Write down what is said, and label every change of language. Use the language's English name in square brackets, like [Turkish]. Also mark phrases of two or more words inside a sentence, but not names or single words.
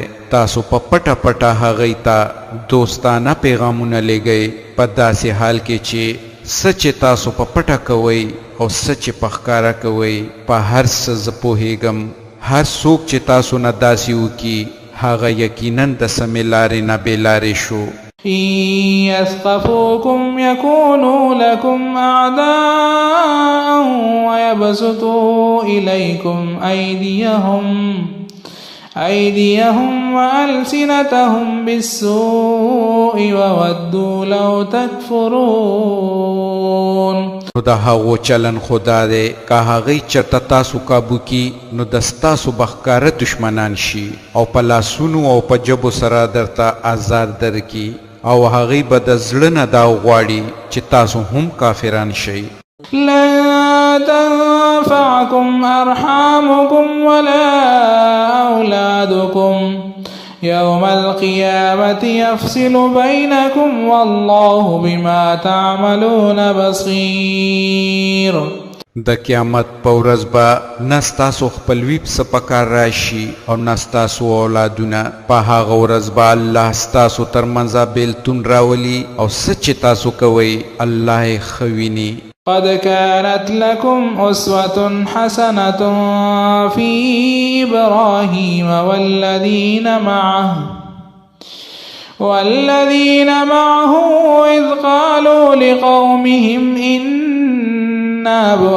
[Pashto] تاسو په پټه پټه هغوی ته دوستانه پیغامونه لیږئ په داسې حال کې چې څه چې تاسو په پټه کوئ او څه چې په ښکاره کوئ په هر څه زه پوهیږم. هر څوک چې تاسو نه داسې وکړي هغه یقینا د سمې لارې نه بې لارې شو. [Arabic] إن يثقفوكم يكونوا لكم أعداء ويبسطوا إليكم أيديهم وألسنتهم بالسوء وودوا لو تكفرون. [Pashto] نو د هغو چلن خدا دی که هغوی چرته تاسو کابو کی نو د ستاسو بښکاره دشمنان شي او په لاسونو او په ژبو سره درته آزار درکي او هغوی به د زړه نه دا غواړي چې تاسو هم کافران شئ. [Arabic] لن تنفعكم أرحامكم ولا أولادكم يوم القيامة يفصل بينكم والله بما تعملون بصير. [Pashto] د قیامت په ورځ به نه ستاسو خپلوي څه په کار راشي او نه ستاسو اولادونه. په هغه ورځ به الله ستاسو تر منځه بېلتون راولي او څه چې تاسو کوئ الله یې ښه ویني. [Arabic] قد كانت لكم أسوة حسنة في إبراهيم والذين معه إذ قالوا لقومهم إنا